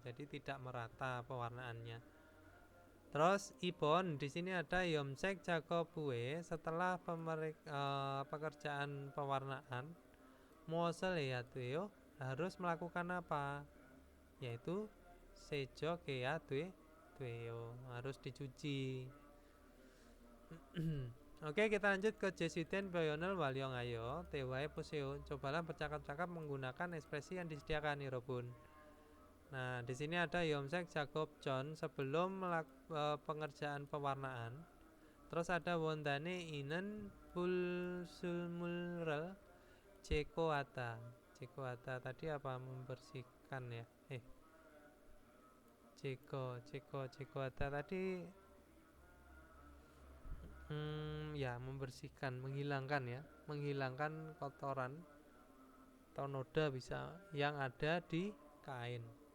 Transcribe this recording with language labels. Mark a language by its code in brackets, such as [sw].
[id] Jadi tidak merata pewarnaannya. Terus ibon di sini ada [ko] 염색 작업 후에 [id] setelah pekerjaan pewarnaan [ko] 무엇을 해야 돼요? [id] Harus melakukan apa? [ko] Yaitu 세척해야 돼요. [id] Harus dicuci. Oke, kita lanjut ke Jesuten [ko] 표현을 활용하여 대화해 보세요. [id] Cobalah bercakap-cakap menggunakan ekspresi yang disediakan 여러분. Nah, di sini ada [ko] 염색 작업 전 [id] sebelum pengerjaan pewarnaan. Terus ada [ko] 원단에 있는 불순물을 제거하다. [id] 제거하다 tadi apa? Membersihkan ya. 제거하다 tadi ya membersihkan, menghilangkan kotoran atau noda bisa yang ada di kain.